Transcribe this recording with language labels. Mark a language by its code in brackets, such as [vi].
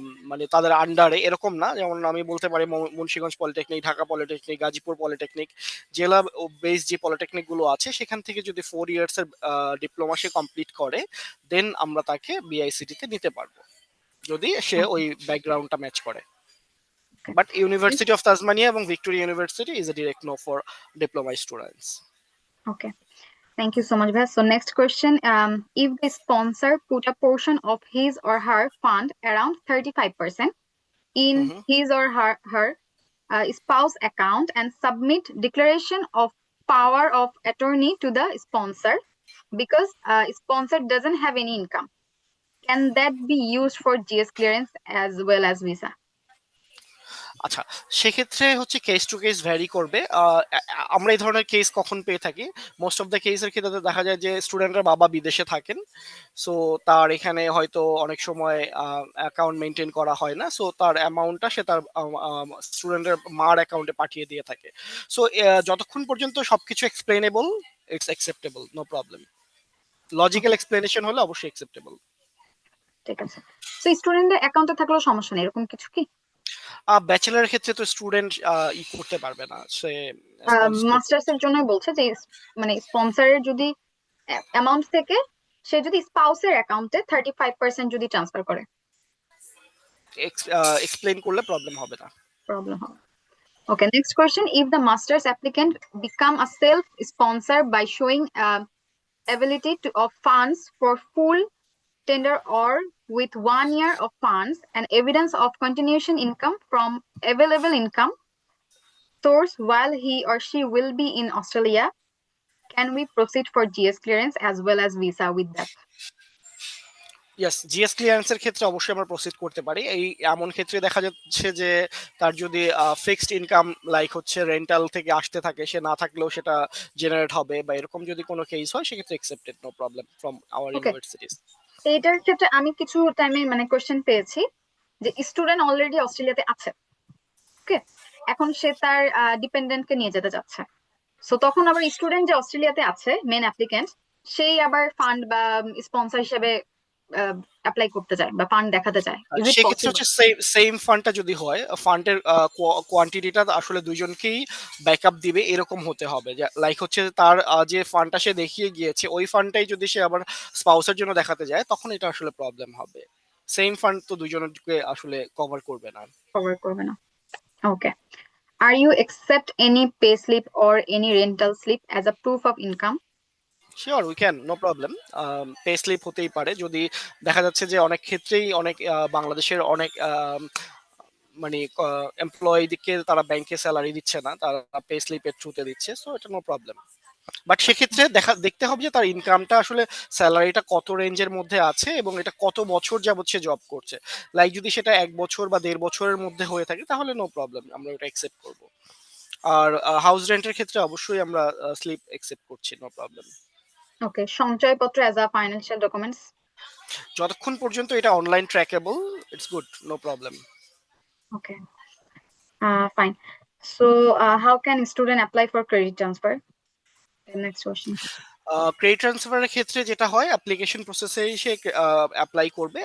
[bn] মানে তাদের আন্ডারে এরকম না, যেমন আমি বলতে পারি Munshiganj polytechnic, Dhaka polytechnic, Gazipur polytechnic, জেলা বেস যে পলিটেকনিক গুলো আছে সেখান থেকে যদি 4 ইয়ার্স এর ডিপ্লোমা সে কমপ্লিট করে, দেন আমরা তাকে বিআইসিটি তে নিতে পারবো, যদি সে ওই ব্যাকগ্রাউন্ডটা ম্যাচ করে। [en] But university of Tasmania এবং Victoria university is a direct no for diploma students. Okay. Thank you so much, Bhash. So next question, if the sponsor put a portion of his or her fund around 35% in his or her spouse account and submit declaration of power of attorney to the sponsor because sponsor doesn't have any income, can that be used for GS clearance as well as visa? [bn] আচ্ছা, সেক্ষেত্রে হচ্ছে case to case vary করবে। আমরা এই ধরনের case কখন পেয়ে থাকি, মোস্ট অফ দ্য কেসের ক্ষেত্রে দেখা যায় যে স্টুডেন্টের বাবা বিদেশে থাকেন, সো তার এখানে হয়তো অনেক সময় অ্যাকাউন্ট মেনটেন করা হয় না, সো তার অ্যামাউন্টটা সে তার স্টুডেন্টের মার অ্যাকাউন্টে পাঠিয়ে দিয়ে থাকে। সো যতক্ষণ পর্যন্ত সবকিছু explainable, [en] It's acceptable, no problem. [bn] Logical explanation হলে অবশ্যই অ্যাকসেপ্টেবল। ঠিক আছে। সো স্টুডেন্টের অ্যাকাউন্টে থাকলেও সমস্যা নেই, এরকম কিছু কি? ব্যাচেলারের ক্ষেত্রে তো স্টুডেন্ট করতে পারবে না, সে মাস্টার্স এর জন্য বলছে যে মানে স্পন্সরের যদি অ্যামাউন্ট থেকে সে যদি স্পাউসের অ্যাকাউন্টে 35% যদি ট্রান্সফার করে, এক্সপ্লেইন করলে প্রবলেম হবে না। প্রবলেম হবে। [en] Okay, next question, if the master's applicant become a self-sponsor by showing ability of funds for full tender or with 1 year of funds and evidence of continuation income from available income source while he or she will be in Australia, can we proceed for GS clearance as well as visa with that? [bn] Yes, GS ক্লিয়ারেন্সের ক্ষেত্রে অবশ্যই আমরা proceed করতে পারি। এই এমন ক্ষেত্রে দেখা যাচ্ছে যে তার যদি ফিক্সড ইনকাম লাইক হচ্ছে রেন্টাল থেকে আসতে থাকে, সে না থাকলেও সেটা জেনারেট হবে, বা এরকম যদি কোনো কেস হয় সেক্ষেত্রে accepted, [en] No problem from our universities. [bn] এটার ক্ষেত্রে আমি কিছু টাইমে মানে কোশ্চেন পেয়েছি যে স্টুডেন্ট অলরেডি অস্ট্রেলিয়াতে আছে, ওকে, এখন সে তার ডিপেন্ডেন্টকে নিয়ে যেতে যাচ্ছে, সো তখন আবার স্টুডেন্ট যে অস্ট্রেলিয়াতে আছে মেন অ্যাপ্লিকেন্ট, সেই আবার ফান্ড বা স্পন্সর হিসেবে অ্যাপ্লাই করতে চায় বা ফান্ড দেখাতে চায়, ইজ ইট সেক্ষেত্রে পসিবল? হচ্ছে সেম ফান্ডটা যদি হয়, ফান্ডের কোয়ান্টিটিটা আসলে দুইজনকেই ব্যাকআপ দিবে এরকম হতে হবে। লাইক হচ্ছে তার যে ফান্ডটা সে দেখিয়ে গিয়েছে ওই ফান্ডটাই যদি সে আবার স্পাউসের জন্য দেখাতে যায় তখন এটা আসলে প্রবলেম হবে। সেম ফান্ড তো দুইজনকে আসলে কভার করবে না। কভার করবে না। ওকে। [en] Are you accept any pay slip or any rental slip as a proof of income? Sure, we can, no problem. [bn] Pay slip হতেই পারে যদি দেখা যাচ্ছে যে অনেক ক্ষেত্রেই অনেক বাংলাদেশের অনেক মানে এমপ্লয়িকে তারা ব্যাংকে স্যালারি দিচ্ছে না, তারা পে স্লিপের থ্রুতে দিচ্ছে, সো এটা নো প্রবলেম। বাট সেক্ষেত্রে দেখতে হবে যে তার ইনকামটা আসলে স্যালারিটা কত রেঞ্জের মধ্যে আছে এবং এটা কত বছর যাবত সে জব করছে। লাইক যদি সেটা 1 বছর বা 1.5 বছরের মধ্যে হয়ে থাকে তাহলে নো প্রবলেম, আমরা ওটা অ্যাকসেপ্ট করব। আর হাউস রেন্টের ক্ষেত্রে অবশ্যই আমরা স্লিপ অ্যাকসেপ্ট করছি, নো প্রবলেম। [en] Okay, সঞ্চয়পত্র as a financial documents? [bn] যতক্ষণ পর্যন্ত এটা online ট্র্যাকেবল, [en] It's good, no problem. Okay, fine. So how can student apply for credit transfer? The next question. [bn] Credit ট্রান্সফারের ক্ষেত্রে যেটা হয়, অ্যাপ্লিকেশন প্রসেসে সে অ্যাপ্লাই করবে।